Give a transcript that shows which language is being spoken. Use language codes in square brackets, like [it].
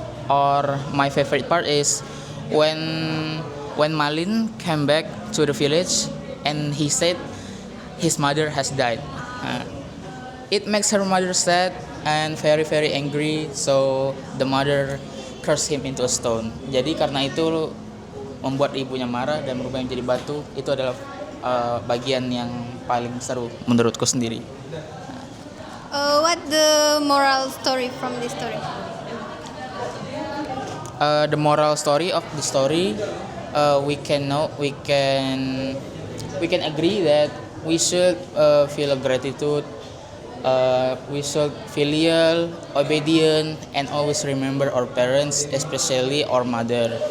[en] Or my favorite part is when Malin came back to the village and he said his mother has died. It makes her mother sad and very very angry. So the mother cursed him into a stone. [id] Jadi karena itu membuat ibunya marah dan merubah menjadi batu. Itu adalah bagian yang paling seru menurutku sendiri. [en] What the moral story from this story? The moral story of the story, we can agree that we should feel gratitude, we should filial, obedient, and always remember our parents, especially our mother.